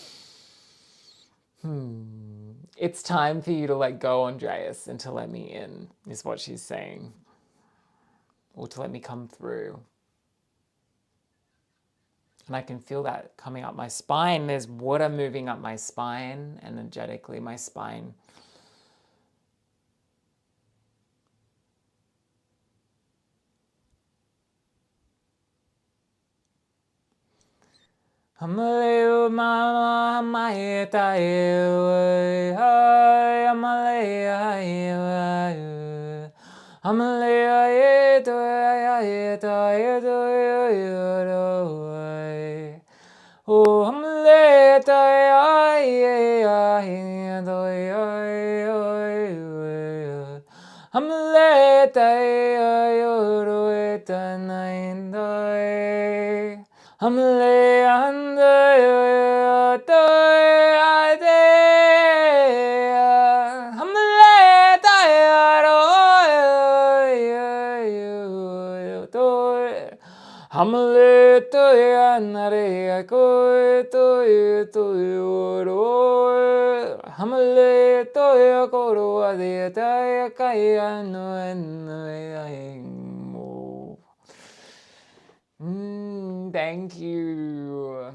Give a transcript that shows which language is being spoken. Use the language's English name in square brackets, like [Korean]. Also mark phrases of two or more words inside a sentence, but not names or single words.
[English] It's time for you to let go, Andreas, and to let me in, is what she's saying. Or to let me come through. And I can feel that coming up my spine. There's water moving up my spine, energetically, my spine. Amaleo mama maeta ewe hai amalea ewe amalea eto eto eto eto oh amalea eto amalea eto eto I'm lay under your I'm lay I'm lay I'm lay thank you.